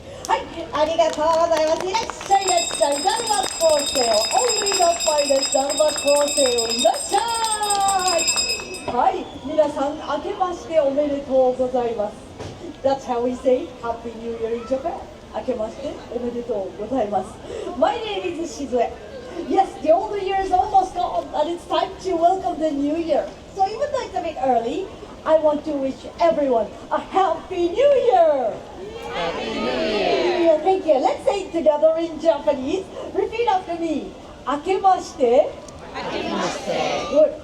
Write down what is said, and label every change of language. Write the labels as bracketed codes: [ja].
[ja] はい、ありがとうございます。いらっしゃい。だるま構成を [en] Only the finest [ja] だるま構成をいらっしゃい。はい、皆さん明けましておめでとうございます。 [en] That's how we say Happy New Year in Japan. [ja] 明けましておめでとうございます。 [en] My name is Shizue. Yes, the old year is almost gone, and it's time to welcome the new year. So even though it's a bit early, I want to wish everyone a Happy New Year! Happy New Year! Thank you. Let's say it together in Japanese. Repeat after me. [ja] 明けまして。明けまして。 [en] Good.